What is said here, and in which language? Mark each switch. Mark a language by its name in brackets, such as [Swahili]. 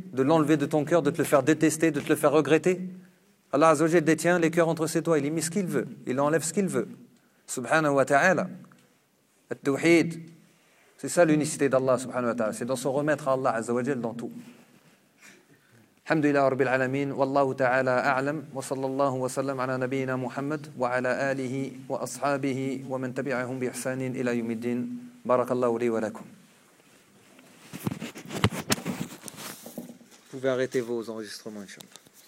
[French] De l'enlever de ton cœur, de te le faire détester, de te le faire regretter? Allah Azza wa Jal détient les cœurs entre ses doigts, il y met ce qu'il veut, il enlève ce qu'il veut. Subhanahu wa ta'ala, at-tawhid, c'est ça l'unicité d'Allah [Arabic] subhanahu wa ta'ala, [French] c'est dans son remettre à Allah Azza wa Jal dans tout. [Arabic] الحمد لله رب العالمين والله تعالى أعلم وصلى الله وسلم على نبينا محمد وعلى آله وأصحابه ومن تبعهم بإحسان إلى يوم الدين بارك الله لي ولكم. [French] Vous pouvez arrêter vos enregistrements, inshallah.